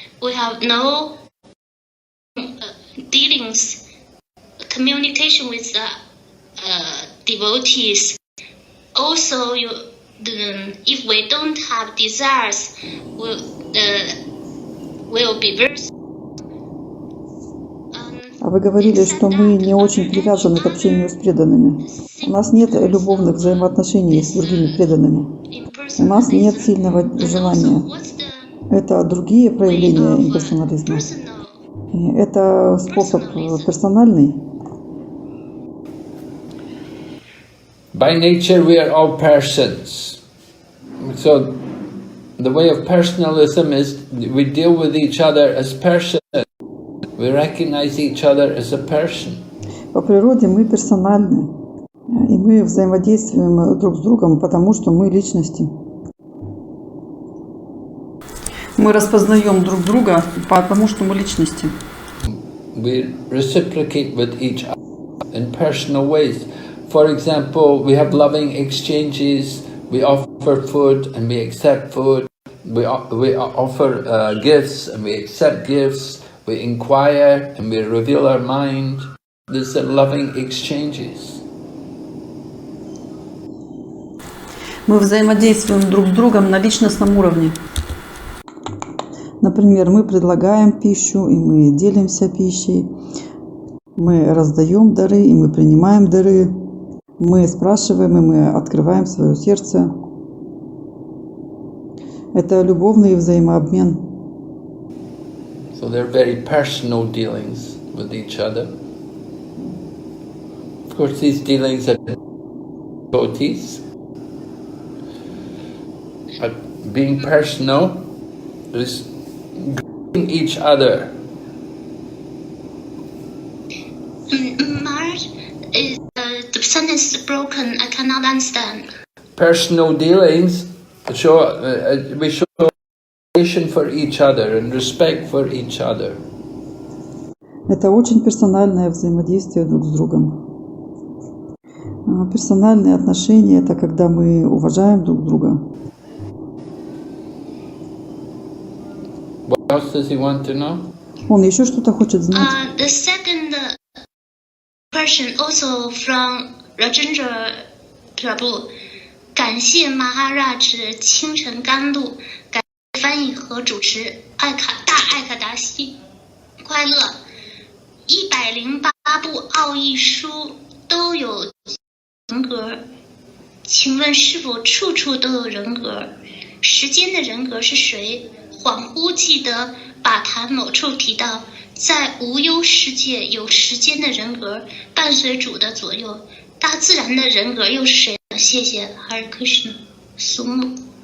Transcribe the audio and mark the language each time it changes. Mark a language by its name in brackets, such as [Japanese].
[English] We have no dealings, communication with the devotees. Also, if we don't have desires, we'll be very. [Russian] А вы говорили, что мы не очень привязаны к общению с преданными. У нас нет любовных взаимоотношений с другими преданными. У нас нет сильного желания. Это другие проявления имперсонализма. Это способ персональный. [English] By nature, we are all persons. So, the way of personalism is we deal with each other as persons. We recognize each other as a person. [Russian] По природе мы персональны, и мы взаимодействуем друг с другом, потому что мы личности. Мы распознаем друг друга, потому что мы личности. [English] We reciprocate with each other in personal ways. For example, we have loving exchanges. We offer food and we accept food. We offer gifts and we accept gifts. We inquire and we reveal our mind. These are loving exchanges. [Russian] Мы взаимодействуем друг с другом на личностном уровне. Например, мы предлагаем пищу, и мы делимся пищей. Мы раздаем дары, и мы принимаем дары. Мы спрашиваем, и мы открываем свое сердце. Это любовный взаимообмен. [English] So they're very personal dealings with each other. Of course, these dealings are devotees. But being personal is greeting each other. Maharaj, the sentence is broken. I cannot understand. Personal dealings we show for each other and respect for each other. [Russian] Это очень персональное взаимодействие друг с другом. Персональные отношения – это когда мы уважаем друг друга. [English] What else does he want to know? [Russian] Он еще что-то хочет знать? [English] The second question also from Rajendra Prabhu. [Chinese] 感谢 Maharaj 清晨甘露，感谢翻译和主持艾卡达西，快乐。 108部奥义书都有人格，请问是否处处都有人格？时间的人格是谁？恍惚记得把谈某处提到，在无忧世界有时间的人格伴随主的左右，大自然的人格又是谁？谢谢 Hare Krishna 苏木。